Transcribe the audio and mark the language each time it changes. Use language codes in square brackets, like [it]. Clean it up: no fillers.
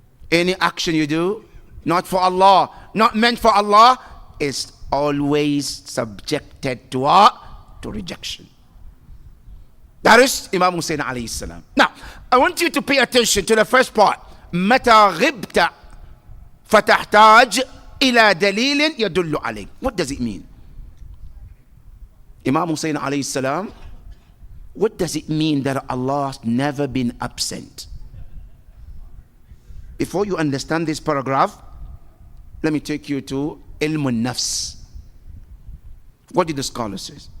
[en] Any action you do, not for Allah, not meant for Allah, is always subjected to rejection. That is Imam Hussain alayhi salam. Now, I want you to pay attention to the first part. [ar] متى غبت فتحتاج إلى دليل يدل عليك. [en] What does it mean? Imam Hussain alayhi salam, what does it mean that Allah has never been absent? Before you understand this paragraph, let me take you to ilm al-nafs. What did the scholar say?